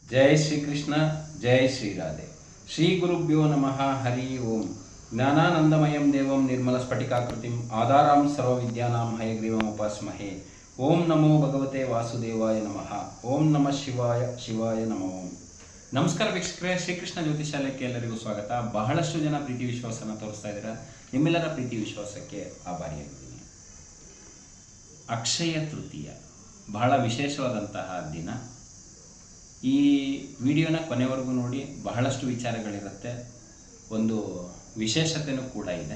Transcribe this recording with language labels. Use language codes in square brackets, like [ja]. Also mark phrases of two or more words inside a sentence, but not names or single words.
[sa] जय श्री कृष्ण जय श्री राधे श्री गुरुभ्यो नमः हरि ओम ज्ञानानंदमयं देवं निर्मलस्फटिकाकृतिम् आधारं सर्वविद्यानां हयग्रीवम् उपास्महे ओम नमो भगवते वासुदेवाय नमः ओम नमः शिवाय शिवाय नमो ओम [kn] ನಮಸ್ಕಾರ ವೀಕ್ಷಕರೇ, ಶ್ರೀಕೃಷ್ಣ ಜ್ಯೋತಿಷಾಲಯಕ್ಕೆ ಎಲ್ಲರಿಗೂ ಸ್ವಾಗತ. ಬಹಳಷ್ಟು ಜನ ಪ್ರೀತಿ ವಿಶ್ವಾಸನ ತೋರಿಸ್ತಾ ಇದ್ದೀರಾ. ನಿಮ್ಮೆಲ್ಲರ ಪ್ರೀತಿ ವಿಶ್ವಾಸಕ್ಕೆ ಆಭಾರಿಯಾಗಿದ್ದೀನಿ. ಅಕ್ಷಯ ತೃತೀಯ ಬಹಳ ವಿಶೇಷವಾದಂತಹ ದಿನ. ಈ ವಿಡಿಯೋನ ಕೊನೆವರೆಗೂ ನೋಡಿ, ಬಹಳಷ್ಟು ವಿಚಾರಗಳಿರುತ್ತೆ, ಒಂದು ವಿಶೇಷತೆಯೂ ಕೂಡ ಇದೆ.